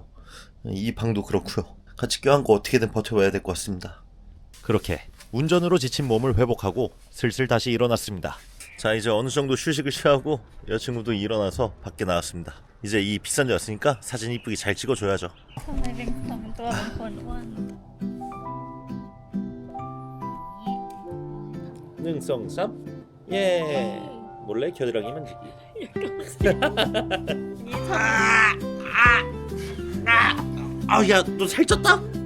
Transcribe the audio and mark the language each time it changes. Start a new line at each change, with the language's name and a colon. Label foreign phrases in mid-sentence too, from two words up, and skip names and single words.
Korean: 이 방도 그렇고요. 같이 껴안고 어떻게든 버텨봐야 될 것 같습니다. 그렇게 운전으로 지친 몸을 회복하고 슬슬 다시 일어났습니다. 자, 이제 어느 정도 휴식을 취하고 여자친구도 일어나서 밖에 나왔습니다. 이제 이 비싼 데 왔으니까 사진 이쁘게 잘 찍어줘야죠.
Thai: ทำไมเป็นคนตัวเป็นคนอ้วน 능성쌈?
Korean: 예. 몰래 겨드랑이 만지기. 야, 너 살쪘다?